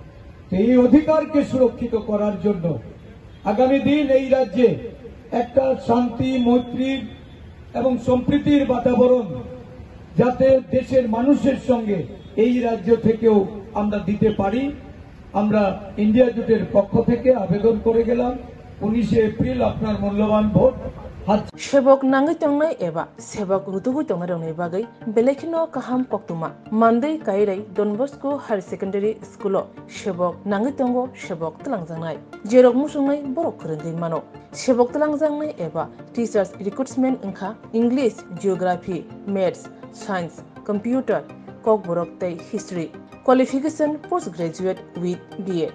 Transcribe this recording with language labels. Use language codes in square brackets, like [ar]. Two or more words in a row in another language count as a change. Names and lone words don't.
[bn] এই অধিকারকে সুরক্ষিত করার জন্য আগামী দিন এই রাজ্যে একটা শান্তি, মৈত্রী এবং সম্প্রীতির বাতাবরণ যাতে দেশের মানুষের সঙ্গে এই রাজ্য থেকেও আমরা দিতে পারি, আমরা ইন্ডিয়া জোটের পক্ষ থেকে আবেদন করে গেলাম। 19 এপ্রিল আপনার মূল্যবান ভোট। [trp] Sebok nangai tongnai eba sebok rutugui tongnai rongni bagai belekino kaham poktuma Monday kairai Don Bosco Higher Secondary School sebok nangai tongo sebok telangjangnai jerok musungnai borok khorenggai mano sebok telangjangnai eba [en] teachers recruitment [trp] engkha [en] English, Geography, Maths, Science, Computer, [trp] kok borok tei [en] History, qualification postgraduate with B.Ed.